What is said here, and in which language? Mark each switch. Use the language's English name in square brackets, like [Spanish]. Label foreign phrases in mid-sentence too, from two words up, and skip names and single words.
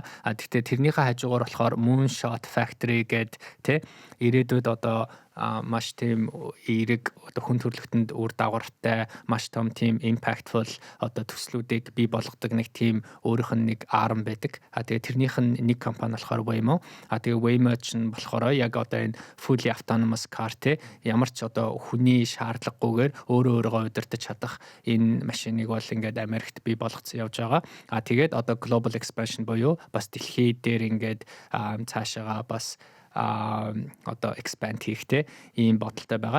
[Mongolian] Гэхдээ тэрнийхээ хажуугаар болохоор Moonshot Factory гэдэг ирээдүйд одоо маш тийм эерэг одоо хүн төрөлхтөнд үр дагавартай маш том тийм impactful одоо төслүүдийг бий болгодог нэг тийм өөрийнх нь нэг arm байдаг. Тэгээ тэрнийх нь нэг компани болохоор Waymo. Тэгээ Waymo чинь болохоор яг одоо энэ [English] fully autonomous car [Mongolian] ямар ч одоо хүний шаардлагагүйгээр өөрөөгөө удирдах чадах энэ машиныг бол ингээд Америкт бий болгоцсон явж байгаа. Тэгээд одоо [English] global expansion [Mongolian] буюу бас дэлхий дээр ингээд цаашаага бас одоо expand хийхтэй ийм бодолтой байгаа.